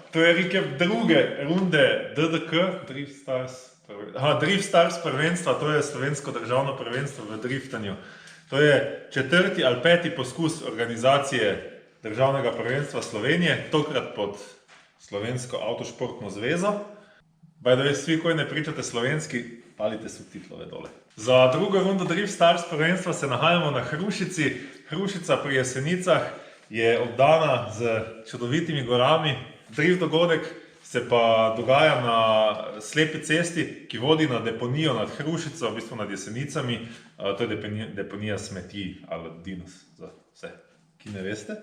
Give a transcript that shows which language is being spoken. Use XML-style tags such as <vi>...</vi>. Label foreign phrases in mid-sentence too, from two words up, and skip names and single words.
<sl>To je recap druge runde DDK, Drift Stars prvenstva, to je slovensko državno prvenstvo v driftanju. To je 4. ali 5. poskus organizacije državnega prvenstva Slovenije, tokrat pod Slovensko avtošportno zvezo.</sl> <en>By the way,</en> <sr>svi, koji ne pričate slovenski, palite subtitlove dole.</sr> <sl>Za drugo rundo Drift Stars prvenstva se nahajamo na Hrušici. Hrušica pri Jesenicah je obdana z čudovitimi gorami. Drift dogodek se pa dogaja na slepi cesti, ki vodi na deponijo nad Hrušico, v bistvu nad Jesenicami. To je deponija smeti ali dinos za vse, ki ne veste.</sl>